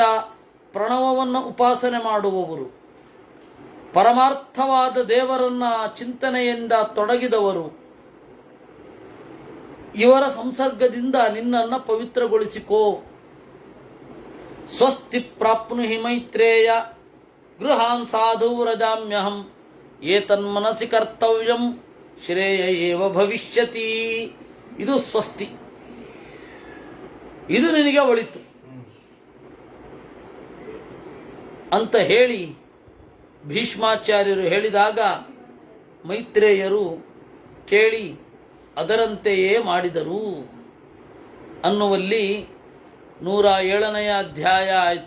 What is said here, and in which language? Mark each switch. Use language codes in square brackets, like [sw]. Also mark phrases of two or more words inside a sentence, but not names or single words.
[kn] ಪ್ರಣವವನ್ನು ಉಪಾಸನೆ ಮಾಡುವವರು, ಪರಮಾರ್ಥವಾದ ದೇವರನ್ನ ಚಿಂತನೆಯಿಂದ ತೊಡಗಿದವರು, ಇವರ ಸಂಸರ್ಗದಿಂದ ನಿನ್ನನ್ನು ಪವಿತ್ರಗೊಳಿಸಿಕೋ. [sa] ಸ್ವಸ್ತಿ ಪ್ರಾಪ್ನುಹಿ ಮೈತ್ರೇಯ ಗೃಹಾನ್ ಸಾಧೂರಜಾಮ್ಯಹಂ ಏತನ್ಮನಸಿ ಕರ್ತವ್ಯಂ ಶ್ರೇಯ ಏವ ಭವಿಷ್ಯತಿ. [kn] ಇದು ಸ್ವಸ್ತಿ, ಇದು ನಿನಗೆ ಒಳಿತು ಅಂತ ಹೇಳಿ ಭೀಷ್ಮಾಚಾರ್ಯರು ಹೇಳಿದಾಗ ಮೈತ್ರೇಯರು ಕೇಳಿ ಅದರಂತೆಯೇ ಮಾಡಿದರು ಅನ್ನುವಲ್ಲಿ 107ನೇ ಅಧ್ಯಾಯ ಆಯಿತು.